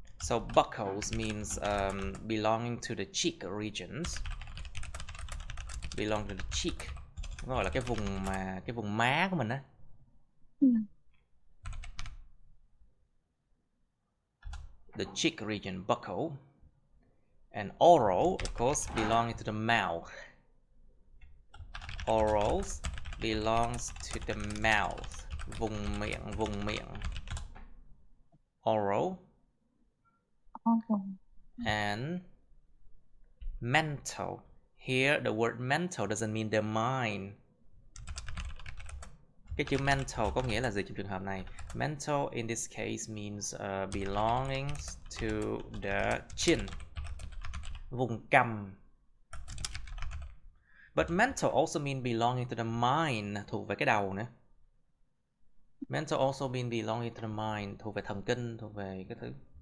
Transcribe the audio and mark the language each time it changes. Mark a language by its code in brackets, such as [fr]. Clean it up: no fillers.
[en] So buccles means belonging to the cheek regions. Belong to the cheek. [vi] Nó gọi là cái vùng má của mình á. [en] The cheek region, buccal. And oral, of course, belonging to the mouth. Orals belongs to the mouth. [vi] Vùng miệng. Oral. [en] And mental. Here the word mental doesn't mean the mind. [vi] Cái chữ mental có nghĩa là gì trong trường hợp này? [en] Mental in this case means belonging to the chin, [vi] vùng cằm. [en] But mental also mean belonging to the mind, [vi] thuộc về cái đầu nữa. [en] Mental also mean belonging to the mind, [vi] thuộc về thần kinh, thuộc về cái thứ.